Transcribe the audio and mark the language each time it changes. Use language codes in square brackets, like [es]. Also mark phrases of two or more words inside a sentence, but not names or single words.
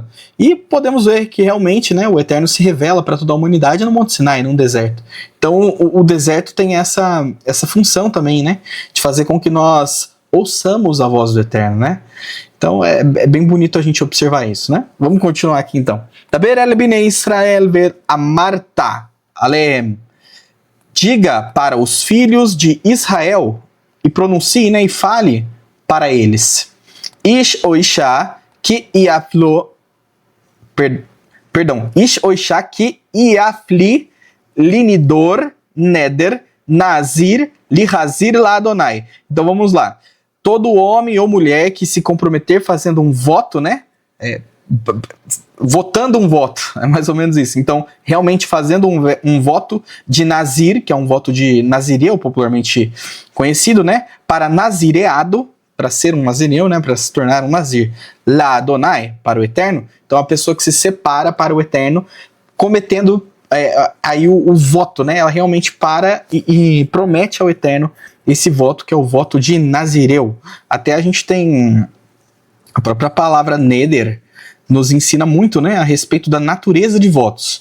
[pt] E podemos ver que realmente, né, o Eterno se revela para toda a humanidade no Monte Sinai, num deserto. Então, o deserto tem essa função também, né? De fazer com que nós ouçamos a voz do Eterno, né? Então é bem bonito a gente observar isso, né? Vamos continuar aqui então. [he] דבר אל בני ישראל ואמרת אלהם. [pt] Diga para os filhos de Israel e pronuncie, né, e fale para eles. [he] איש או אשה כי יפלא איש או אשה כי יפלא לנדר נדר נזיר להזיר לאדוני. [pt] Então vamos lá. Todo homem ou mulher que se comprometer fazendo um voto, né? Votando um voto, é mais ou menos isso. Então, realmente fazendo um voto de Nazir, que é um voto de Nazireu, popularmente conhecido, né? Para nazireado, para ser um nazireu, né? Para se tornar um nazir. [he] לאדוני, [pt] para o Eterno. Então, a pessoa que se separa para o Eterno, cometendo aí o voto, né? Ela realmente para e promete ao Eterno esse voto, que é o voto de Nazireu. Até a gente tem a própria palavra Neder, nos ensina muito, né, a respeito da natureza de votos.